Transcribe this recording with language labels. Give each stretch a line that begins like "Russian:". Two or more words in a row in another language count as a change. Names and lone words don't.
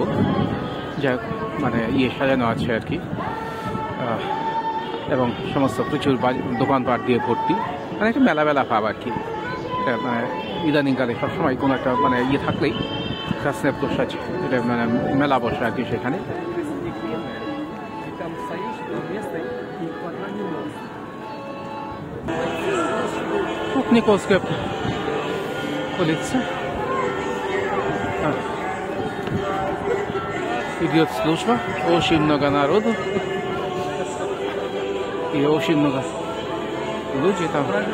Bangla: যাই হোক, মানে সাজানো আছে আর কি, এবং সমস্ত প্রচুর দোকানপাট দিয়ে ভর্তি, মানে একটা মেলা ভাব আর কি। এটা মানে ইদানিংকালে সবসময় কোনো একটা থাকলেই Красная площадь, এটা মানে মেলা বসে আর কি সেখানে।
Russian: Вот Никольская улица. Идет служба, очень много народу и очень много людей там.